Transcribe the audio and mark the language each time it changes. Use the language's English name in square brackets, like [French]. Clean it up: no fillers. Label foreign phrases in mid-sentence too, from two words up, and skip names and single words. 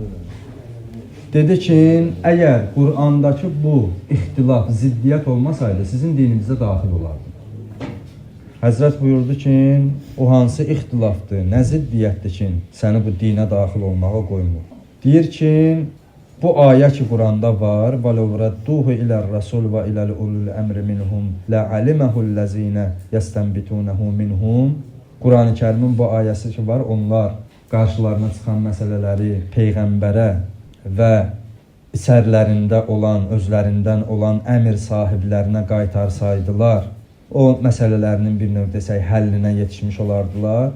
[Azerbaijani] Dedi ki, əgər Qur'andakı bu ixtilaf, ziddiyyət olmasaydı, sizin dininizə daxil olardı. Həzrət buyurdu ki, o hansı ixtilafdır, nə ziddiyyətdir ki, səni bu dinə daxil olmağa qoymur. Deyir ki, bu ayə ki, Quranda var, [Arabic] وَلَوْ رَدُّوهُ إِلَى الرَّسُولِ وَإِلَى أُولِي الْأَمْرِ مِنْهُمْ لَعَلِمَهُ الَّذِينَ يَسْتَنْبِطُونَهُ مِنْهُمْ. [Azerbaijani] Quran-ı Kərimin bu ayəsi ki var, onlar qarşılarına çıxan məsələləri Peyğəmbərə və içərlərində olan, özlərindən olan əmir sahiblərinə qaytarsaydılar, o məsələlərinin bir növ desək, həllinə yetişmiş olardılar.